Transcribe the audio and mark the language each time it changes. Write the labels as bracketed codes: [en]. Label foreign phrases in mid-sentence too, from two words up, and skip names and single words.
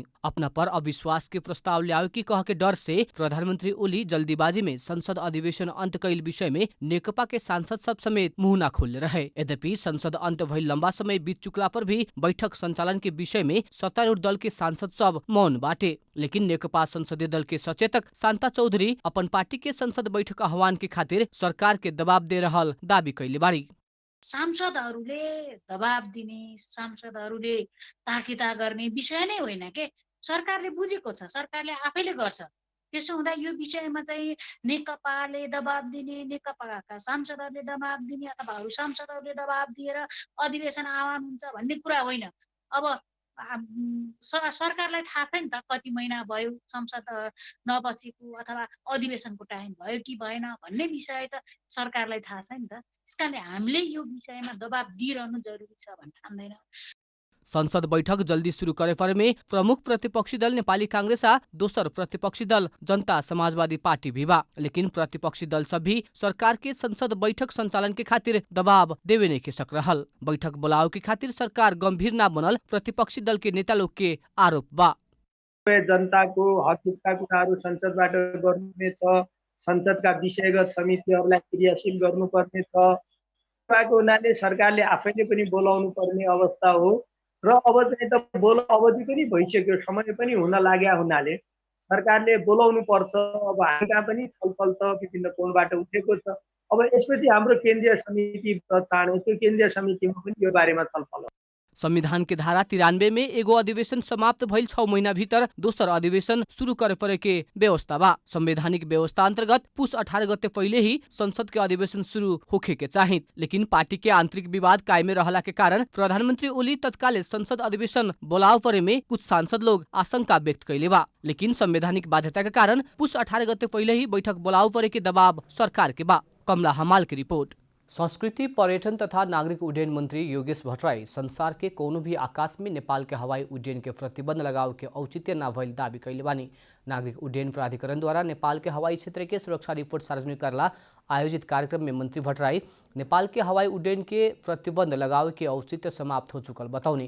[bho] अपना पर अविश्वास के प्रस्ताव ल्यावे की कह के डर से प्रधानमंत्री ओली जल्दीबाजी में संसद अधिवेशन अंत कैल विषय में नेकपा के सांसद सब समेत मुंह न खोलले रहे। यद्यपि संसद अंत भइल लंबा समय बीत चुकला पर भी बैठक संचालन के विषय में सत्तारूढ़ दल के सांसद सब मौन बाटे। लेकिन नेकपा संसदीय दल के सचेतक शान्ता चौधरी अपन पार्टी के संसद बैठक आह्वान के खातिर सरकार के दबाव दे रहल दावी कैले बारी। [ne] सांसदहरूले दबाब दिने, सांसदहरूले ताकिदा गर्ने विषय नै होइन के। सरकारले बुझेको छ, सरकारले आफैले गर्छ। त्यसो हुँदा यो विषयमा चाहिँ नेकपाले दबाब दिने, नेकपाका सांसदहरूले दबाब दिने अथवा अरू सांसदहरूले दबाब दिएर अधिवेशन आह्वान हुन्छ भन्ने कुरा होइन। अब सरकारलाई थाहा छ नि त कति महिना भयो संसद नबसेको अथवा अधिवेशनको टाइम भयो कि भएन भन्ने विषय त सरकारलाई थाहा छ नि त। त्यसकारणले हामीले यो विषयमा दबाब दिइरहनु जरुरी छ भन्ने ठान्दैन। [bho] संसद बैठक जल्दी शुरू करे पर में प्रमुख प्रतिपक्षी दल नेपाली कांग्रेस आ दोसर प्रतिपक्षी दल जनता समाजवादी पार्टी भी बा, लेकिन प्रतिपक्षी दल सब भी सरकार के संसद बैठक संचालन के खातिर दबाव देवे नहीं के सक रहल। बैठक बुलाओ के खातिर सरकार गंभीर ना बनल प्रतिपक्षी दल के नेता लोग के आरोप बा। [ne] जनताको हक हितका कुराहरू संसदबाट गर्नुपर्ने छ, संसदका विषयगत समितिहरूलाई क्रियाशील गर्नुपर्ने छ। भएको हुनाले सरकारले आफैले पनि बोलाउनु पर्ने अवस्था हो र अब चाहिँ त अवधि पनि भइसक्यो, समय पनि हुन लाग्या हुनाले सरकारले बोलाउनु पर्छ। अब हामी कहाँ पनि छलफल त विभिन्न कोणबाट उठेको छ। अब यसपछि हाम्रो केन्द्रीय समिति चाँडै त्यो केन्द्रीय समितिमा पनि यो बारेमा छलफल हो। [bho] संविधान के धारा 93 में एगो अधिवेशन समाप्त भइल 6 महीना भीतर दोसर अधिवेशन शुरू करे परे के व्यवस्था बा। संवैधानिक व्यवस्था अंतर्गत पुस 18 गते पहले ही संसद के अधिवेशन शुरू होखे के चाहिए, लेकिन पार्टी के आंतरिक विवाद कायमे रहला के कारण प्रधानमंत्री ओली तत्काल संसद अधिवेशन बोलाव परे में कुछ सांसद लोग आशंका व्यक्त कैले बा, लेकिन संवैधानिक बाध्यता के कारण पुस 18 गते पहले ही बैठक बोलाव परे के दबाव सरकार के बा। कमला हमाल की रिपोर्ट। संस्कृति, पर्यटन तथा नागरिक उड्डयन मंत्री योगेश भट्टराई संसार के कोनो भी आकाश में नेपाल के हवाई उड्डयन के प्रतिबंध लगाव के औचित्य न भइल दावी कैले बानी। नागरिक उड्डयन प्राधिकरण द्वारा नेपाल के हवाई क्षेत्र के सुरक्षा रिपोर्ट सार्वजनिक करला आयोजित कार्यक्रम में मंत्री भट्टराई नेपाल के हवाई उड्डयन के प्रतिबंध लगाव के औचित्य समाप्त हो चुकल बताउने।